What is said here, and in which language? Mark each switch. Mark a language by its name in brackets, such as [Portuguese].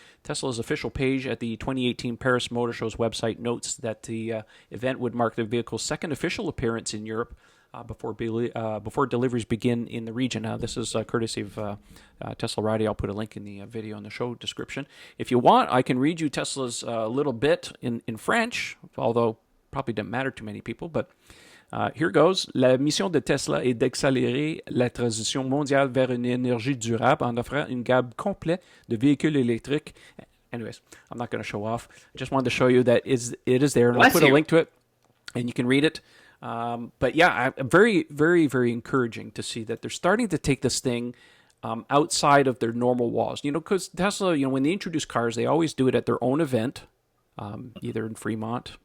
[English] Tesla's official page at the 2018 Paris Motor Show's website notes that the event would mark the vehicle's second official appearance in Europe before deliveries begin in the region. This is courtesy of Teslarati. I'll put a link in the video in the show description. If you want, I can read you Tesla's little bit in French, although probably doesn't matter to many people, but here goes. [French] La mission de Tesla est d'accélérer la transition mondiale vers une énergie durable en offrant une gamme complète de véhicules électriques. [English] Anyways, I'm not going to show off. I just wanted to show you that it is there, and I'll put a link to it, and you can read it. But yeah, very, very, very encouraging to see that they're starting to take this thing outside of their normal walls. Because Tesla, when they introduce cars, they always do it at their own event, either in Fremont.